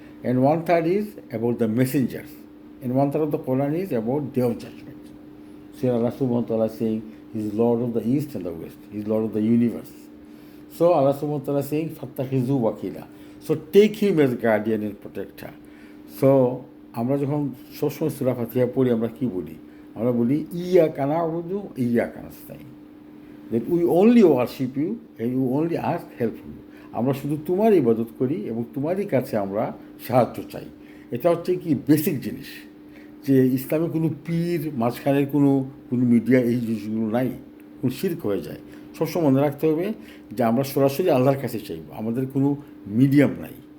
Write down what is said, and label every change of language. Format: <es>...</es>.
<en>And one third is about the messengers. And one third of the Quran is about day of judgment. So Allah subhanahu wa ta'ala is saying he is Lord of the East and the West. He is Lord of the universe. So Allah subhanahu wa ta'ala is saying, Fattakhizu wakila. So take him as guardian and protector.</en> <bn>So আমরা যখন সবসময় সূরা ফাতিহা পড়ি, আমরা কি বলি? আমরা বলি</bn> <ar>ইয়াকা না'বুদু ইয়াকা নাস্তাইন,</ar> <en>that we only worship you and you only ask help from you.</en> <bn>আমরা শুধু তোমার ইবাদত করি এবং তোমারই কাছে আমরা সাহায্য চাই। এটা হচ্ছে কি বেসিক জিনিস, যে ইসলামে কোনো পীর, মাঝখানের কোনো মিডিয়া, এই জিনিসগুলো নাই, কোনো শিরক হয়ে যায়। সবসময় মনে রাখতে হবে যে আমরা সরাসরি আল্লাহর কাছে চাইব, আমাদের কোনো মিডিয়াম নাই।</bn>